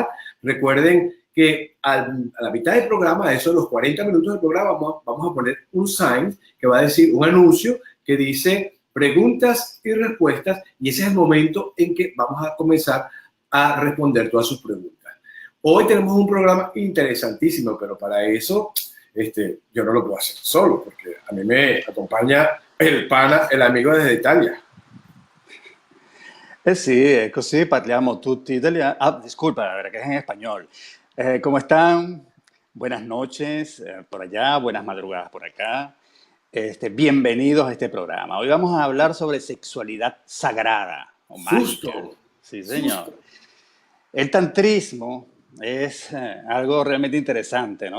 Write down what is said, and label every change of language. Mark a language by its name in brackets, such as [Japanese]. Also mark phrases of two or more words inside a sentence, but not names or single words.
[Spanish] Recuerden que a la mitad del programa, a eso de los 40 minutos del programa, vamos a poner un sign que va a decir un anuncio que dice preguntas y respuestas, y ese es el momento en que vamos a comenzar a responder todas sus preguntas. Hoy tenemos un programa interesantísimo, pero para eso yo no lo puedo hacer solo, porque a mí me acompaña [Italian] il pana e l'amico dell'Italia. Eh sì, è così, parliamo tutti italiano. [Spanish] Ah, disculpa, perché es en español. ¿Cómo están? Buenas noches por allá, buenas madrugadas por acá. Bienvenidos a este programa. Hoy vamos a hablar sobre sexualidad sagrada o mágica. Justo, Sí, señor. justo. El tantrismo es algo realmente interesante, ¿no?